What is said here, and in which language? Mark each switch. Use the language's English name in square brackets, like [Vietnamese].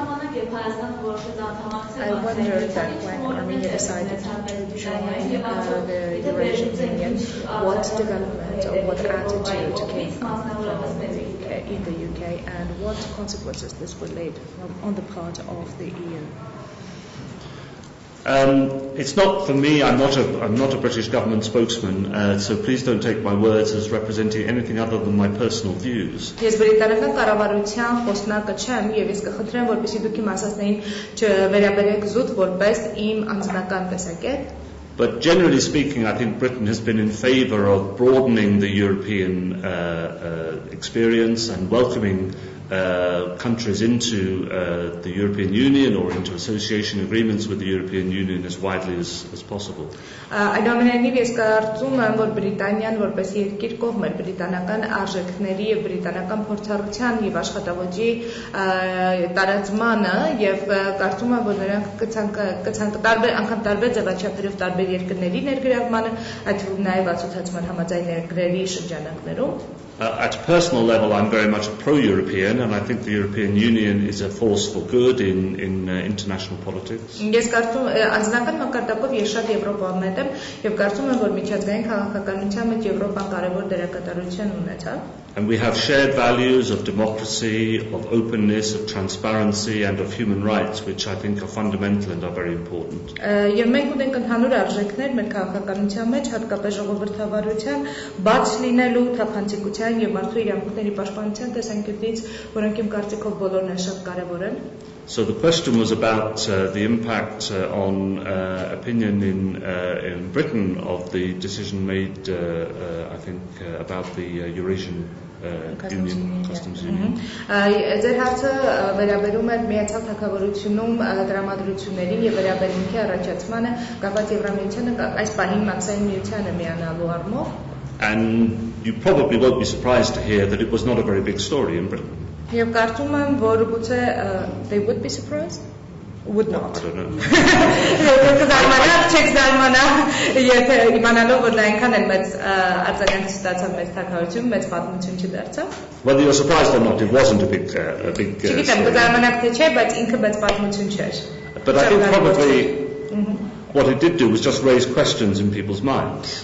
[English] I wonder that when Armenia decided to join the Eurasian Union, what development or what attitude came from in the UK and what consequences this would lead on the part of the EU? It's not for me. I'm not a British government spokesman, so please don't take my words as representing anything other than my personal views. [Armenian] Ես բրիտանական կառավարության խոսնակը չեմ եւ ես կխնդրեմ, որպեսզի դուք իմ ասածներին չվերաբերեք զուտ որպես իմ անձնական տեսակետ. [English] But generally speaking, I think Britain has been in favour of broadening the European experience and welcoming countries into the European Union or into association agreements with the European Union as widely as possible. [Armenian] Այնուամենայնիվ ես կարծում եմ, որ Բրիտանիան որպես երկիր կողմ էր բրիտանական արժեքների եւ բրիտանական փորձառության եւ աշխատավոճի տարածմանը եւ կարծում եմ, որ նրանք տարբեր ձևաչափերով տարբեր երկրների ներգրավմանը, այդ թվում նաեւ ացուցացման համաձայնագրերի շրջանակներում. [English] At a personal level, I'm very much pro-European, and I think the European Union is a force for good in international politics. [Armenian] Ես կարծում անձնական մակարդակով ես շատ եվրոպամետ եմ եւ կարծում եմ, որ միջազգային քաղաքականության մեջ Եվրոպան կարևոր դերակատարություն ունեցավ. [English] And we have shared values of democracy, of openness, of transparency, and of human rights, which I think are fundamental and are very important. [Armenian] Եվ մենք ունենք ընդհանուր արժեքներ մեր քաղաքականության մեջ, հատկապես ժողովրդավարության, բաց լինելու, թափանցիկության եւ մարդու իրավունքների պաշտպանության տեսանկյունից, որոնք իմ կարծիքով բոլորն են շատ կարեւոր են. [English] So the question was about the impact on opinion in Britain of the decision made, I think, about the Eurasian Union, Customs Union. [Armenian] Ձեր հարցը վերաբերում էր միացյալ թագավորությունում դրամատրություններին եւ վերաբերմունքի առաջացմանը կապված Եվրամիությանը այս պահին մաքսային միությանը միանալու առումով. [English] And you probably won't be surprised to hear that it was not a very big story in Britain. [Armenian] Եվ կարծում եմ, որ գուցե [English] they would be surprised? Would not. I don't know. [Armenian] Չեք զարմանա, եթե իմանալով, որ դա այնքան էլ մեծ արձագանք ստացավ մեծ թագավորություն, մեծ պատմություն չդարձավ. [English] Whether you're surprised or not, it wasn't a big [Armenian] Չգիտեմ, կզարմանաք թե չէ, բայց ինքը մեծ պատմություն չէր. [English] But I think probably what it did do was just raise questions in people's minds.